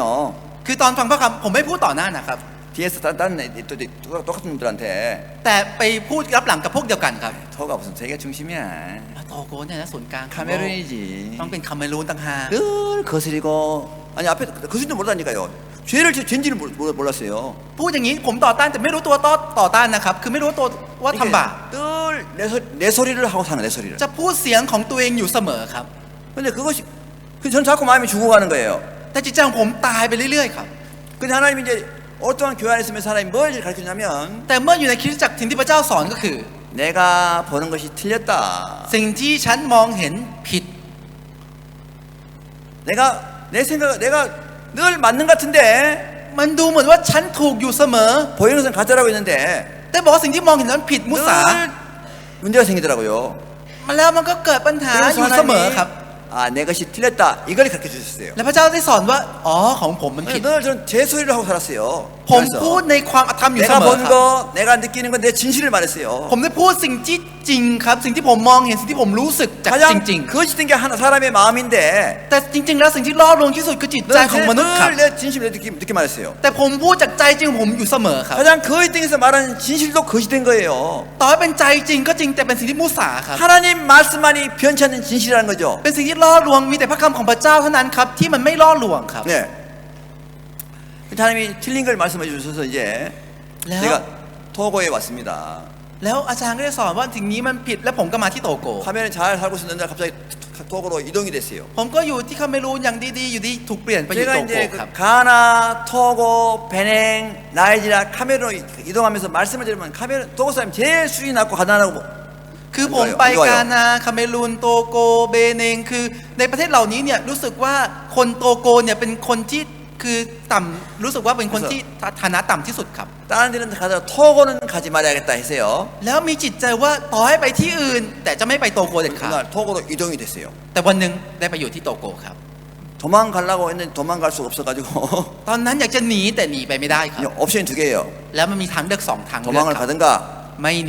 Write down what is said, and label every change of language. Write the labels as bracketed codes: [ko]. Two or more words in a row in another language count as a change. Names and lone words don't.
[th] คือตอนฟังพระคำผมไม่พูดต่อหน้านะครับ [ko] 뒤에서 다른 또 똑같은 놈들한테 [th] แต่ไปพูดรับหลังกับพวกเดียวกันครับ [ko] 토가 무슨 세계 중심이야. [th] โตโกเนี่ยนะศูนย์กลางของโลก [ko] 카메룬이지. [th] ต้องเป็นคาเมรูนต่างหาก [ko] 늘 거스리고 아니 앞에 거스린줄 모르다니까요. 죄를 죄인지는 몰랐어요. [th] พูดอย่างนี้ผมต่อต้านแต่ไม่รู้ตัวต่อต้านนะครับ คือไม่รู้ตัวว่าทำบาป [ko] 늘 내 소리를 하고 사는 내 소리를. [th] จะพูดเสียงของตัวเองอยู่เสมอครับ [ko] 근데 그것이 전 자꾸 마음이 죽어가는 거예요. [th] แต่จิตใจของผมตายไปเรื่อยๆครับ [ko] 근데 하나님이 이제 어떠한 교회 안에 있으면서 하나님이 뭘 가르쳐주냐면 [th] แต่เมื่ออยู่ในคริสตจักรสิ่งที่พระเจ้าสอนก็คือ [ko] 내가 보는 것이 틀렸다. [th] สิ่งที่ฉันมองเห็นผิด [ko] 내 생각 내가 늘 맞는 것 같은데 [th] มันดูเหมือนว่าฉันถูกอยู่เสมอ [ko] 보이는 것은 가짜라고 했는데 [th] แต่บอกว่าสิ่งที่มองเห็นนั้นผิดมุสา [ko] 늘 문제가 생기더라고요. [th] มาแล้วมันก็เกิดปัญหาอยู่เสมอครับ [ko] 내 것이 틀렸다. 이걸 가르쳐 주셨어요. [th] และพระเจ้าได้สอนว่าอ๋อของผมมันผิด [ko] 늘 저는 제 소리를 하고 살았어요. [th] ผมพูดในความอธรรมอยู่เส [ko] 내가 [th] มอ [ko] 본 [th] ครับ [ko] 거, 내가 느끼는 건 내 진실을 말했어요. [th] ผมได้พูดสิ่งที่จริงครับสิ่งที่ผมมองเห็นสิ่งที่ผมรู้สึกจากจ [ko] 가장 [th] ริง [ko] 거짓된 게 하나 사람의 마음인데 [th] ๆ แต่จริงๆแล้วสิ่งที่ล่อลวงที่สุดคือจิตใจของมนุษย์ครับ [ko] 늘 내 진심을 늦게 말했어요. [th] แต่ผมพูดจากใจจริงของผมอยู่เสมอครับ [ko] 가장 거짓된에서 말하는 진실도 거짓된 거예요. [th] ต่อให้เป็นใจจริงก็จริงแต่เป็นสิ่งที่มุสาครับ [ko] 하나님 말씀만이 변치 않는 진실이라는 거죠. [th] เป็นสิ่งที่ล่อลวงมีแต่พระคำของพระเจ้าเท่านั้นครับที่มันไม่ล่อลวงครับ [ko] 네. 하나님이 틀린 걸 말씀해 주셔서 이제 네. 제가 토고에 왔습니다. [th] แล้วอาจารย์ก็ได้สอนว่าสิ่งนี้มันผิดและผมก็มาที่โตโก [ko] 화면에 잘 살고 있었는데 갑자기 토고로 이동이 됐어요. [th] ผมก็อยู่ที่คาเมรูนอย่างดีๆอยู่ดีถูกเปลี่ยนไปอยู่ [ko] 제가 [th] โตโก [ko] 이제 [th] ครับ [ko] 가나, 토고, 베냉, 나이지리아, 카메룬 이동하면서 말씀을 드리면 카메룬, 토고 사람이 제일 수준이 낮고 가난하고 [th] คือผมไปกานาคาเมรูนโตโกเบเนงคือในประเทศเหล่านี้เนี่ยรู้สึกว่าคนโตโกเนี่ยเป็นคนที่คือต่ำรู้สึกว่าเป็นคนที่ฐานะต่ำที่สุดครับ [ko] 다른 데는 가서 토고는 가지 말아야겠다 했어요. [th] แล้วมีจิตใจว่าต่อให้ไปที่อื่น แต่จะไม่ไปโตโกเด็ดขาด [ko] 그날 토고로 이동이 됐어요. [th] แต่วันหนึ่งได้ไปอยู่ที่โตโกครับ [ko] 도망가려고 했는데 도망갈 수가 없어가지고 [th] ตอนนั้นอยากจะหนีแต่หนีไปไม่ได้ครับ [ko] 옵션이 두 개예요. [th] แล้วมันมีทางเลือกสองทางเลือก [ko] 도망을 [th] ครับ [ko] 가든가 [th] ไม่หนี